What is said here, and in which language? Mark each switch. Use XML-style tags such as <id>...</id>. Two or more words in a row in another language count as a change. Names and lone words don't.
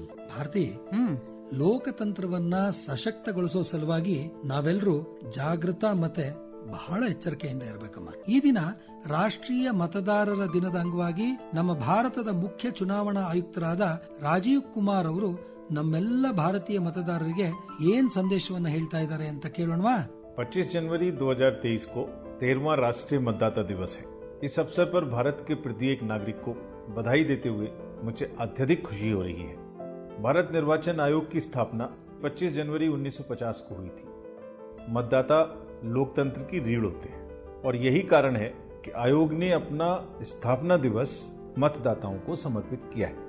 <kn>ಭಾರತಿ, ಲೋಕತಂತ್ರವನ್ನ ಸಶಕ್ತಗೊಳಿಸೋ ಸಲುವಾಗಿ ನಾವೆಲ್ಲರೂ ಜಾಗೃತ ಮತ್ತೆ ಬಹಳ ಎಚ್ಚರಿಕೆಯಿಂದ ಇರಬೇಕಮ್ಮ. ಈ ದಿನ ರಾಷ್ಟ್ರೀಯ ಮತದಾರರ ದಿನದ ಅಂಗವಾಗಿ ನಮ್ಮ ಭಾರತದ ಮುಖ್ಯ ಚುನಾವಣಾ ಆಯುಕ್ತರಾದ ರಾಜೀವ್ ಕುಮಾರ್ ಅವರು ನಮ್ಮೆಲ್ಲ ಭಾರತೀಯ ಮತದಾರರಿಗೆ ಏನ್ ಸಂದೇಶವನ್ನ ಹೇಳ್ತಾ ಇದ್ದಾರೆ ಅಂತ ಕೇಳೋಣವಾ?</kn> <hi>25 जनवरी 2023 को 13वां राष्ट्रीय मतदाता दिवस है। इस अवसर पर भारत के प्रत्येक नागरिक को बधाई देते हुए मुझे अत्यधिक खुशी हो रही है। भारत निर्वाचन आयोग की स्थापना 25 जनवरी 1950 को हुई थी। मतदाता लोकतंत्र की रीढ़ होते हैं और यही कारण है कि आयोग ने अपना स्थापना दिवस मतदाताओं को समर्पित किया है।</hi>